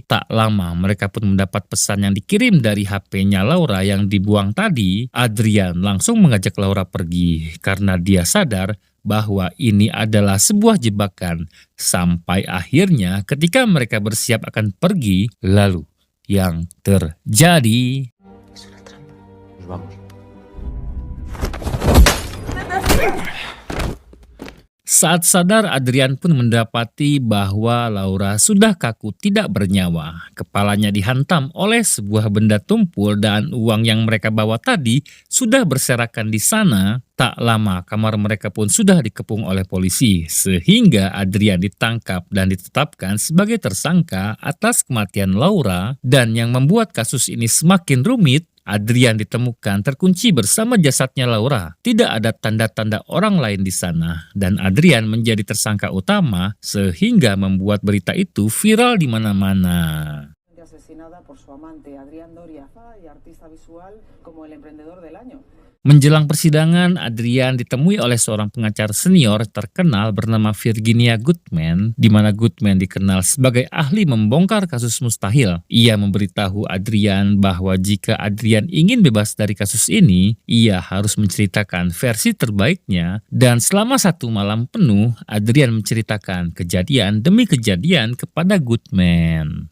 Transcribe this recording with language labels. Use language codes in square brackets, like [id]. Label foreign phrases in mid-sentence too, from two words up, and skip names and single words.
[id] Tak lama mereka pun mendapat pesan yang dikirim dari HP-nya Laura yang dibuang tadi. Adrian langsung mengajak Laura pergi karena dia sadar bahwa ini adalah sebuah jebakan. Sampai akhirnya ketika mereka bersiap akan pergi, lalu yang terjadi... [es] Es una trampa. Nos vamos. [id] Saat sadar, Adrian pun mendapati bahwa Laura sudah kaku tidak bernyawa. Kepalanya dihantam oleh sebuah benda tumpul dan uang yang mereka bawa tadi sudah berserakan di sana. Tak lama kamar mereka pun sudah dikepung oleh polisi, sehingga Adrian ditangkap dan ditetapkan sebagai tersangka atas kematian Laura. Dan yang membuat kasus ini semakin rumit, Adrian ditemukan terkunci bersama jasadnya Laura. Tidak ada tanda-tanda orang lain di sana, dan Adrian menjadi tersangka utama sehingga membuat berita itu viral di mana-mana. [es] Asesinada por su amante Adrián Doria y artista visual como el emprendedor del año. [id] Menjelang persidangan, Adrian ditemui oleh seorang pengacara senior terkenal bernama Virginia Goodman, di mana Goodman dikenal sebagai ahli membongkar kasus mustahil. Ia memberitahu Adrian bahwa jika Adrian ingin bebas dari kasus ini, ia harus menceritakan versi terbaiknya, dan selama 1 malam penuh, Adrian menceritakan kejadian demi kejadian kepada Goodman.